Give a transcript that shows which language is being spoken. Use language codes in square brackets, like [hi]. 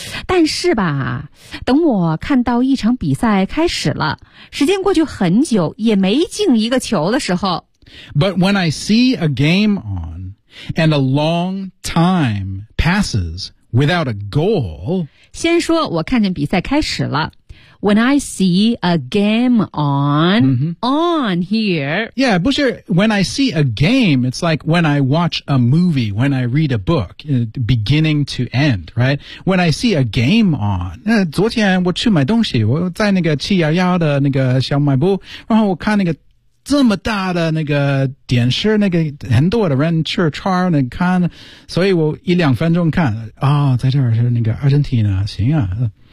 [zh] 但是吧，等我看到一场比赛开始了，时间过去很久也没进一个球的时候。 [en] But when I see a game on,And a long time passes without a goal. [zh] 先说我看见比赛开始了。 [en] When I see a game on,、 mm-hmm. on here. Yeah, [zh] 不是 [en] when I see a game, it's like when I watch a movie, when I read a book, beginning to end, right? When I see a game on, [zh] 那昨天我去买东西，我在那个711的那个小卖部，然后我看那个这么大的那个电视，那个很多的人去穿那看，所以我一两分钟看啊、哦，在这儿是那个阿根廷啊，行啊。